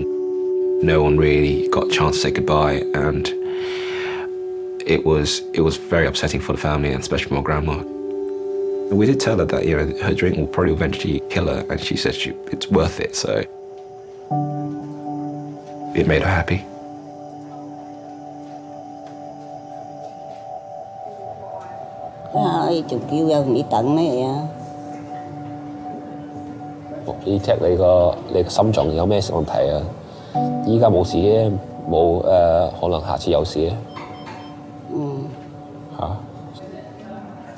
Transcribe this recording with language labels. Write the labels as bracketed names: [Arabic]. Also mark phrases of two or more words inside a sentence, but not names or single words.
[English] No one really got a chance to say goodbye, and it was very upsetting for the family, and especially for my grandma. We did tell her that, you know, her drink will probably eventually kill her, and she said it's worth it, so it made her happy. [Cantonese] 仲叫人你等咩啊？你 check 你個心臟有咩問題啊？依家冇事嘅，冇可能下次有事嘅。